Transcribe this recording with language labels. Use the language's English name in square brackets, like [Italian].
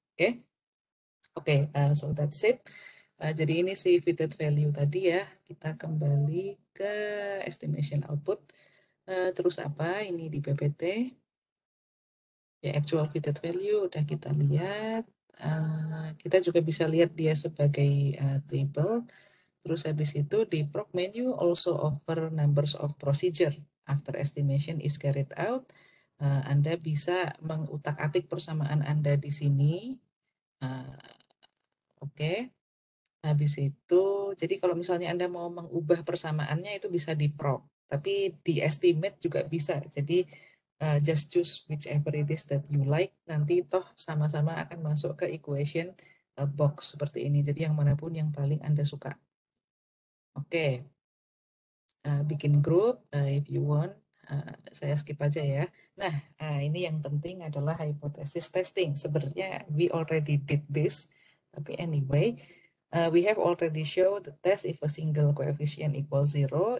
[Indonesian] Oke, oke, [English] so that's it. [Indonesian] Jadi ini si fitted value tadi ya. Kita kembali ke estimation output. Terus apa? Ini di PPT. Ya, actual fitted value udah kita lihat. Kita juga bisa lihat dia sebagai table. Terus habis itu di [English] prop menu also offer numbers of procedure after estimation is carried out. [Indonesian] Anda bisa mengutak-atik persamaan Anda di sini. Uh, Oke, habis itu, jadi kalau misalnya Anda mau mengubah persamaannya itu bisa di prop, tapi di estimate juga bisa. Jadi [English] just choose whichever it is that you like. [Indonesian] Nanti toh sama-sama akan masuk ke equation box seperti ini. Jadi yang manapun yang paling Anda suka. Oke, bikin grup [English] if you want. [Indonesian] Saya skip aja ya. Nah, ini yang penting adalah hypothesis testing. Sebenarnya [English] we already did this, tapi anyway, we have already show the test if a single coefficient equals 0.